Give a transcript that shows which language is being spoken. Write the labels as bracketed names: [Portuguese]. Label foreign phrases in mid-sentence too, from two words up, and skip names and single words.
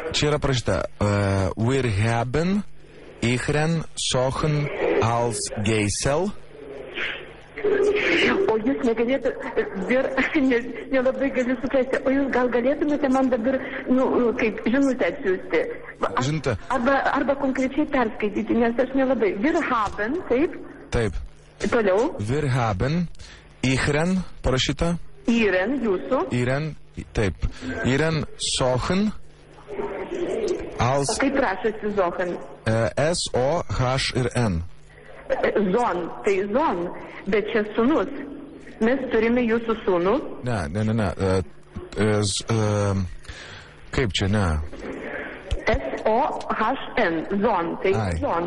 [Lithuanian] Čia yra parašyta [German] Wir haben ihren Sohn als Geisel. [Lithuanian] O jūs negalėtų, nelabai galiu suprasti, o jūs gal galėtumėte man dabar, kaip žinutę atsiųsti? Žinutę? Arba konkrečiai perskaityti, nes aš nelabai. [German] Wir haben, [Lithuanian] taip? Taip. Toliau? [German] Wir haben ihren, parašyta? [Lithuanian] Ihren, jūsų? [German] Ihren, taip. Ihren Sohn als... [Lithuanian] O kaip rašosi Sohn? [German] S-O-H-R-N. [Lithuanian] Zon, tai zon, bet čia sūnus. Mes turime jūsų sūnų. Ne. Kaip čia, ne? S-O-H-N, zon, tai zon.